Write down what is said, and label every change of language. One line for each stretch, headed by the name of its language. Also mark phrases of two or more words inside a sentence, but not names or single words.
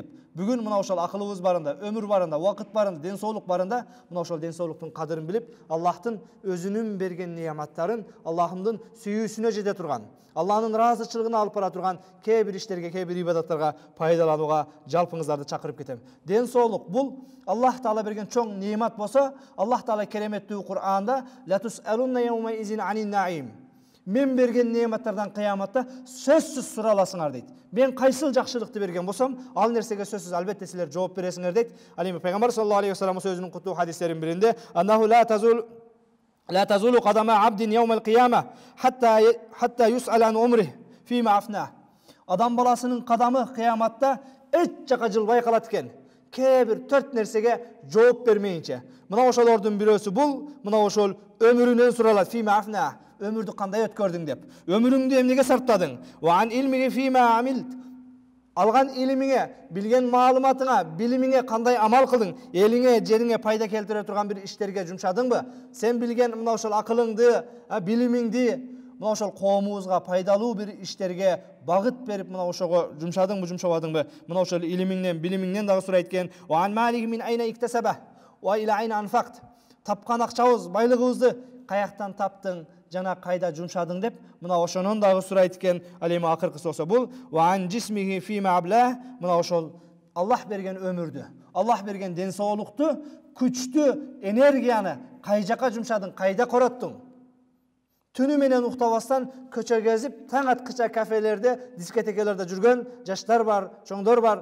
Kyrgyz: Бүгүн мына ошол акылыбыз барында, өмүр барында, убакыт барында, ден соолук барында мына ошол ден соолуктун кадырын билип, Аллахтын өзүнүн берген нематтарын Аллахымдын сүйүүсүнө жете турган, Аллахнын ыраазычылыгына алып бара турган кээ бир иштерге, кээ бир ибадаттарга пайдаланууга жалпыңыздарды чакырып кетем. Ден соолук бул Аллах Таала берген чоң немат болсо, Аллах Таала кереметтүү Кур'анда:
Arabic: "لتسألن يومئذ عن النعيم."
Kyrgyz: Мен берген нематтардан кыяматта сөзсүз сураласыңар дейт. Мен кайсыл жакшылыкты берген болсом, ал нерсеге сөзсүз албетте силер жооп бересиңер дейт. Ал эми пайгамбар
Arabic: صلى الله عليه وسلم
Kyrgyz: өзүнүн куттуу хадистеринин биринде:
Arabic: "Аннаху لا تزول قدم عبد يوم القيامة حتى يسأل عن عمره فيما أفناه."
Kyrgyz: Адам баласынын кадамы кыяматта эч жака жылбай калат экен. Кээ бир 4 нерсеге жооп бермейинче. Мына ошолордун бирөөсү бул, мына ошол өмүрүнөн суралат:
Arabic: "فيما أفنى."
Kyrgyz: Өмүрдү кандай өткөрдүң деп. Өмүрүңдү эмнеге сарптадың?
Arabic: "وعن علمه فيما عمل."
Kyrgyz: Алган илимиңе, билген маалыматыңа, билимиңе кандай амал кылдың? Элиңе, жериңе пайда келтире турган бир иштерге жумшадыңбы? Сен билген мына ошол акылыңды, билимиңди мына ошол коомубузга пайдалуу бир иштерге багыт берип мына ошого жумшадыңбы, жумшабадыңбы? Мына ошол илимиңден, билимиңден дагы сурайт экен.
Arabic: "وعن ماله من أين اكتسبه وإلى أين أنفقه."
Kyrgyz: Тапкан акчабыз, байлыгыбызды каяктан таптың жана кайда жумшадың деп мына ошонун дагы сурайт экен. Ал эми акыркысы болсо бул:
Arabic: "وعن جسمه فيما أبلاه."
Kyrgyz: Мына ошол Аллах берген өмүрдү, Аллах берген ден соолукту, күчтү, энергияны кай жака жумшадың, кайда короттуң? Түнү менен уктабастан көчө кезип, таң аткыча кафелерде, дискотекаларда жүргөн жаштар бар, чоңдор бар.